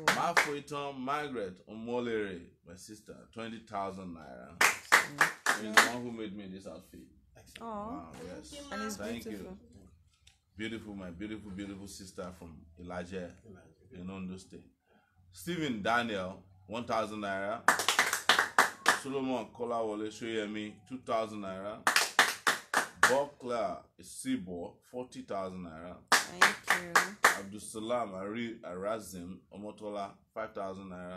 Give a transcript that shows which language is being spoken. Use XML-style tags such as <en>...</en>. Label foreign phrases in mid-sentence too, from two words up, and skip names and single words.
<en>Mafoiton Margaret Omolere, my sister, 20,000 naira. She's the one who made me this outfit. Oh. Wow, yes. And it's Thank beautiful. you. Beautiful, my beautiful, beautiful sister from Elijah in Ondo State. Stephen Daniel, 1,000 naira. Solomon Kolawole Shoyemi, 2,000 naira. Bokla Isibo, 40,000 naira. Thank you. Abdusalam Ari Arazim Omotola 5,000 naira.</en>